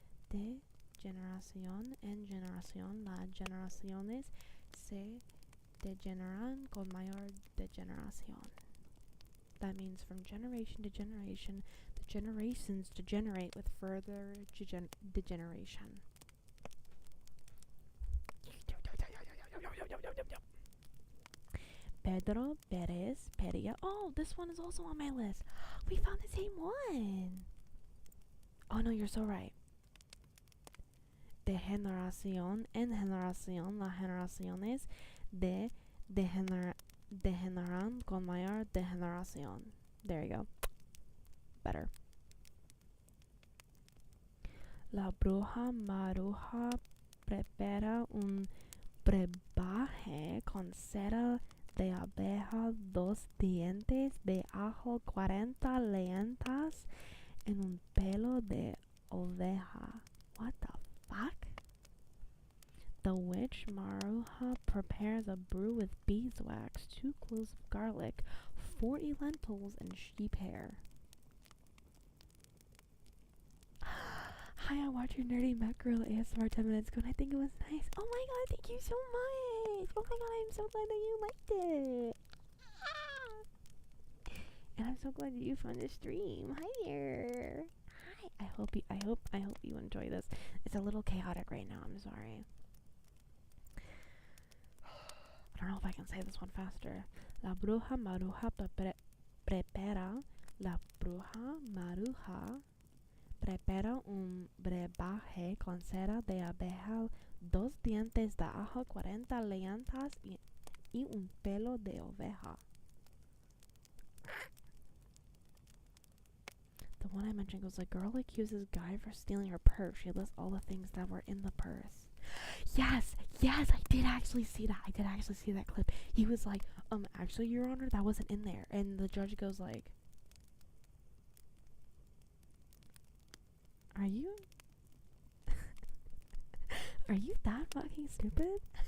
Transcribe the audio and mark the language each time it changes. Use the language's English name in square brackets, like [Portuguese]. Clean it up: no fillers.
[Spanish] De generación en generación, las generaciones se degeneran con mayor degeneración. [English] That means from generation to generation, the generations degenerate with further degeneration. Pedro Perez Peria. Oh, this one is also on my list. We found the same one. Oh no, you're so right. [Spanish] De generación en generación, las generaciones degeneran con mayor degeneración. [English] There you go. Better. [Spanish] La bruja maruja prepara un brebaje con cera de abeja, 2 dientes de ajo, 40 leyentas en un pelo de oveja. [English] What the fuck? The witch Maruja prepares a brew with beeswax, 2 cloves of garlic, 40 lentils, and sheep hair. Hi, I watched your Nerdy Met Girl ASMR 10 minutes ago and I think it was nice. Oh my god, thank you so much! Oh my god, I'm so glad that you liked it! And I'm so glad that you found the stream. Hi there! Hi! I hope you enjoy this. It's a little chaotic right now, I'm sorry. I don't know if I can say this one faster. [Spanish] La bruja maruja prepara. La bruja maruja prepara un brebaje con cera de abeja, 2 dientes de ajo, 40 leyentas y un pelo de oveja. [English] The one I mentioned goes like, girl accuses guy for stealing her purse. She lists all the things that were in the purse. Yes, I did actually see that. I did actually see that clip. He was like, actually, Your Honor, that wasn't in there. And the judge goes like, are you that fucking stupid?